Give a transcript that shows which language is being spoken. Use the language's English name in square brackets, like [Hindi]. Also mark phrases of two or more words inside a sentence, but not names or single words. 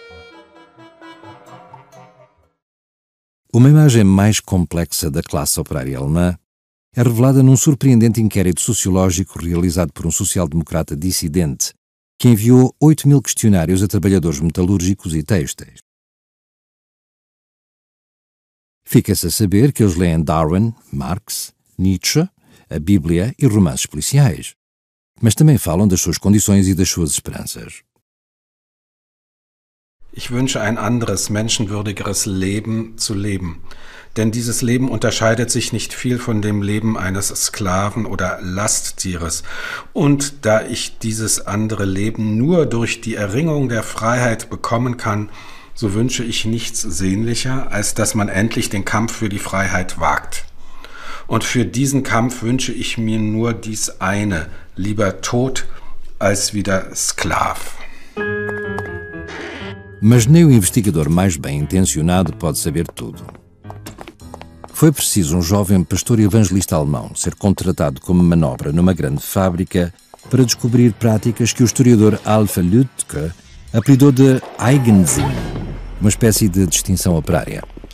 [Portuguese] Uma imagem mais complexa da classe operária alemã é revelada num surpreendente inquérito sociológico realizado por um social-democrata dissidente que enviou 8.000 questionários a trabalhadores metalúrgicos e têxteis. Fica-se a saber que eles leem Darwin, Marx, Nietzsche, a Bíblia e romances policiais, mas também falam das suas condições e das suas esperanças. [German] Ich wünsche ein anderes, menschenwürdigeres Leben zu leben. Denn dieses Leben unterscheidet sich nicht viel von dem Leben eines Sklaven oder Lasttieres. Und da ich dieses andere Leben nur durch die Erringung der Freiheit bekommen kann, so wünsche ich nichts sehnlicher, als dass man endlich den Kampf für die Freiheit wagt. Und für diesen Kampf wünsche ich mir nur dies eine, lieber Tod als wieder Sklav. [Portuguese] Mas nem o investigador mais bem intencionado pode saber tudo. Foi preciso um jovem pastor evangelista alemão ser contratado como manobra numa grande fábrica para descobrir práticas que o historiador Alpha Lüdtke apelidou de Eigensinn, uma espécie de distinção operária.